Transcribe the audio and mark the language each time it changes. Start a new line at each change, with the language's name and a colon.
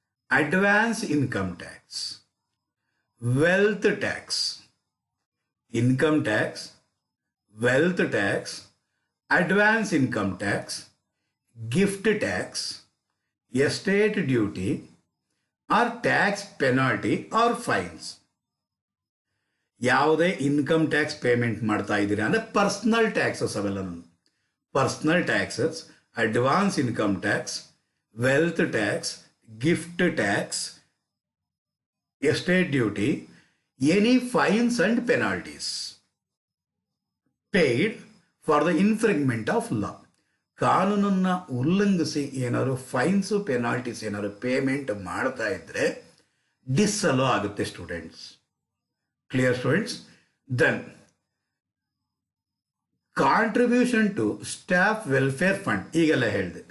English: Advance income tax, wealth tax, income tax, wealth tax, advance income tax, gift tax, estate duty or tax penalty or fines.
Kannada: ಯಾವುದೇ income tax payment ಮಾಡ್ತಾ ಇದ್ದೀರಾ ಅಂದರೆ personal taxes ಅವೆಲ್ಲ.
English: Personal taxes, advance income tax, wealth tax, gift tax, estate duty, any fines and penalties paid for the infringement of law.
Kannada: ಕಾನೂನನ್ನು ಉಲ್ಲಂಘಿಸಿ ಏನಾದ್ರು ಫೈನ್ಸ್ penalties ಏನಾದ್ರು payment ಮಾಡ್ತಾ ಇದ್ರೆ ಡಿಸ್ಅಲೋ ಆಗುತ್ತೆ students. Clear students?
English: then contribution to staff welfare fund,
Kannada: ಈಗೆಲ್ಲ ಹೇಳಿದೆ.